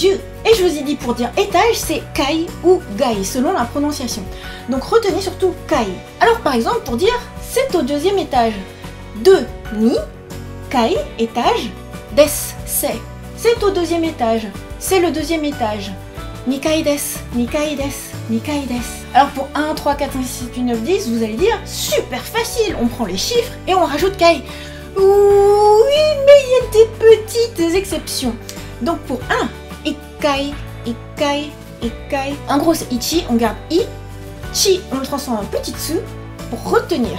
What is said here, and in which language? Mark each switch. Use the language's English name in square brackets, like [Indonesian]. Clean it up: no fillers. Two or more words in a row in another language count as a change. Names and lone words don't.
[French] Et je vous ai dit pour dire étage, c'est kai ou gai, selon la prononciation. Donc retenez surtout kai. Alors par exemple, pour dire c'est au deuxième étage. 2, [Japanese] 二、階, [French] étage, des, c'est au deuxième étage. C'est le deuxième étage. [Japanese] 二階です、二階です、二階です. [French] Alors pour 1, 3, 4, 5, 6, 7, 8, 9, 10, vous allez dire super facile. On prend les chiffres et on rajoute kai. Oui, mais il y a des petites exceptions. Donc pour 1, [Japanese] 一階、一階、一階. [French] En gros c'est ichi, on garde i. Chi, on le transforme en petit tsu pour retenir.